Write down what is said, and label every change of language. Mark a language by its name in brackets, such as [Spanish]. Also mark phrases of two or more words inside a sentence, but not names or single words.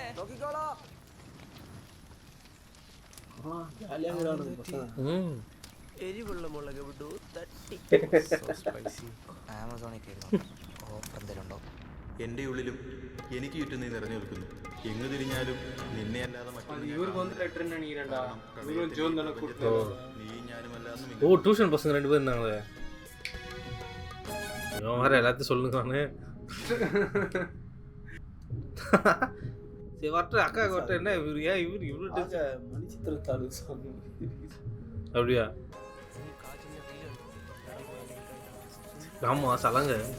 [Malayalam] നോക്കിക്കോളാ. എരിവുള്ള മുളക് വിടൂ തട്ടി. ആമസോണിൽ കയറി ഓഫർ എന്തെങ്കിലും ഉണ്ടോ? എൻ്റെ ഉള്ളിലും എനിക്ക് ചുറ്റും നീ നിറഞ്ഞു നിൽക്കുന്നു. എങ്ങു തിരിഞ്ഞാലും നിന്നെ അല്ലാതെ നീ ഞാനുമല്ലാതെ. [Tamil] ஓ டியூஷன் பசங்க 2 பேர் இருந்தாங்களே. இவன் வேற எல்லாத்தையும் சொல்லுங்கானே. சரி வரட்டும் அக்கா வரட்டும். என்ன இவரு ஏன் இவரு மணிச்சித்திரத்தாளு சாமி அப்படியா? ஆமா சலங்க.